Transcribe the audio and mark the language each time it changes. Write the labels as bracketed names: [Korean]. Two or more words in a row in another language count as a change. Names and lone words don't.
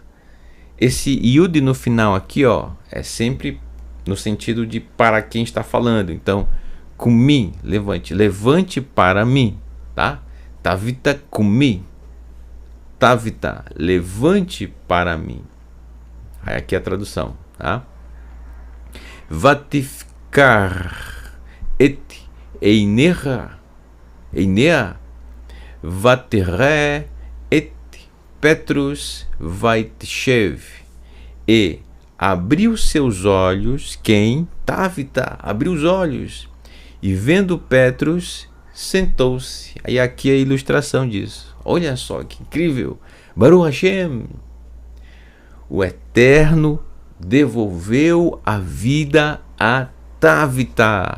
[Portuguese] Esse yud no final aqui, ó, é sempre no sentido de para quem está falando. Então, kumi, levante para mim, tá? Tavita kumi, Tavita, levante para mim. Aí aqui a tradução, tá? [Hebrew] ותפקח את עיניה ותרא את פטרוס ותשב, [Portuguese] e abriu seus olhos, quem? Távita, abriu os olhos, e vendo Petrus, sentou-se. Aí aqui é a ilustração disso. Olha só que incrível. [Hebrew] ברוך השם. [Portuguese] O Eterno devolveu a vida a Távita.